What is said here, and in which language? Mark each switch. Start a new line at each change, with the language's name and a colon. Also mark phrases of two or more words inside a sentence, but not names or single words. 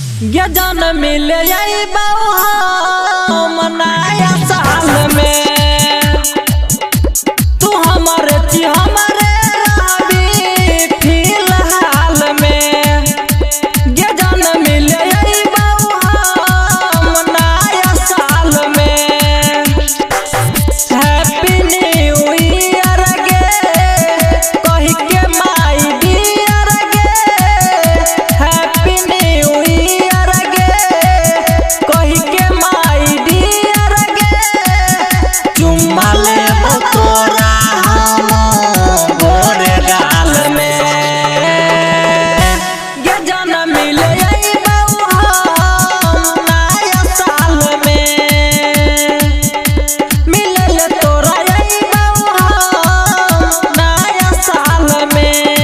Maithili: गे जान मिल नया साल में तू हमारे फिलहाल में गे जान मिल नया साल में
English: Happy New Year
Maithili: गे कही के
English: my dear
Maithili: गे
English: Happy New Year
Maithili: गे कही के
English: my dear
Maithili: गे चुम्मा ले तोरा हम गोरे गाल में गे जान मिल नया साल में मिलल तोरा नया साल में।